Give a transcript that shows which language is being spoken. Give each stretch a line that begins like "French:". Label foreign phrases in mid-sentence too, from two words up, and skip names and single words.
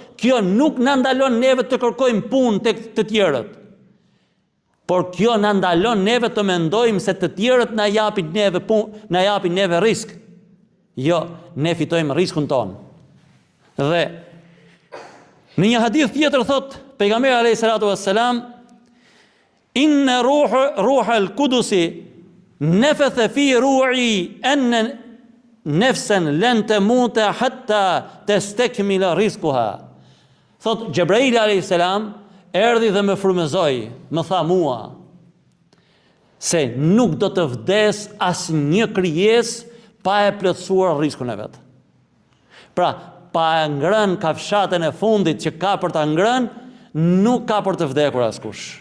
Albanian: Kjo nuk na ndalon neve të kërkojmë punë tek të tjerët. Por kjo na ndalon neve të mendojmë se të tjerët na japin neve punë, na japin neve risk. Jo, ne fitojmë riskun tonë. Dhe në një hadith tjetër thot pejgamberi
Arabic: عليه الصلاة والسلام، إن روح القدس نفث في روعي أن نفسا لن تموت حتى تستكمل رزقها.
Albanian: Thot Xhebraili
Arabic: عليه السلام
Albanian: erdhi dhe më frymëzoi, më tha mua se nuk do të vdes asnjë krijesë pa e plotësuar rrezikun e vet. Pra, pa e ngrën kafshatën e fundit që ka për ta ngrënë, nuk ka për të vdekur askush.